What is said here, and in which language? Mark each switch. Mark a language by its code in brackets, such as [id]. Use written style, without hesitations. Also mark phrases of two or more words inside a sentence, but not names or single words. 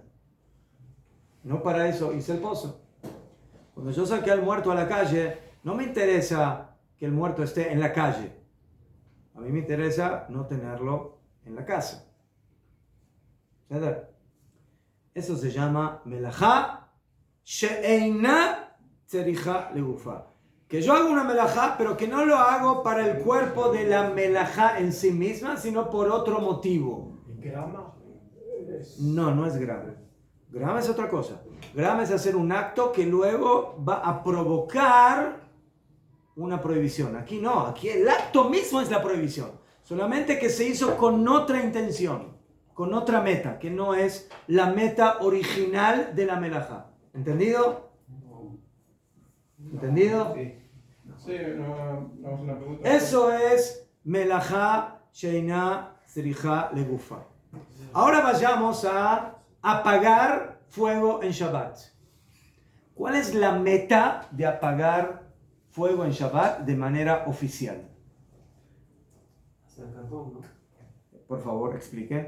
[es] No para eso hice el pozo. Cuando yo saqué al muerto a la calle, no me interesa que el muerto esté en la calle. A mí me interesa no tenerlo en la casa. Eso se llama [he] מלאכה שאינה צריכה לגופה. [es] Que yo hago una melajá, pero que no lo hago para el cuerpo de la melajá en sí misma, sino por otro motivo. grama. No, no es grama. Grama es otra cosa. Grama es hacer un acto que luego va a provocar una prohibición. Aquí no, aquí el acto mismo es la prohibición. Solamente que se hizo con otra intención, con otra meta, que no es la meta original de la melajá. ¿Entendido? ¿Entendido? Sí, no, vamos a una pregunta. Eso es [he] מלאכה שאינה צריכה לגופה. [es] Ahora vayamos a apagar fuego en Shabbat. ¿Cuál es la meta de apagar fuego en Shabbat de manera oficial? Hacer carbón, ¿no? Por favor, explique.